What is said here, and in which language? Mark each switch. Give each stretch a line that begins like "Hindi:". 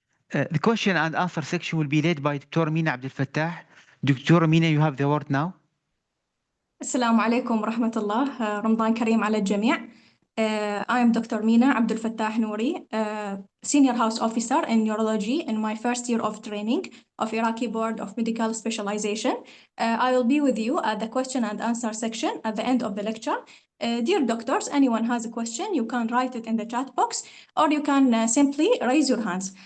English: The question and answer section will be led by Dr. Meena Abdulfattah. Dr. Meena, you have the word now.
Arabic: السلام عليكم ورحمة الله. رمضان كريم على الجميع.
English: I am Dr. Meena Abdulfattah Nouri, Senior House Officer in Neurology in my first year of training of Iraqi Board of Medical Specialization. I will be with you at the question and answer section at the end of the lecture. Dear doctors, anyone has a question, you can write it in the chat box, or you can simply raise your hands.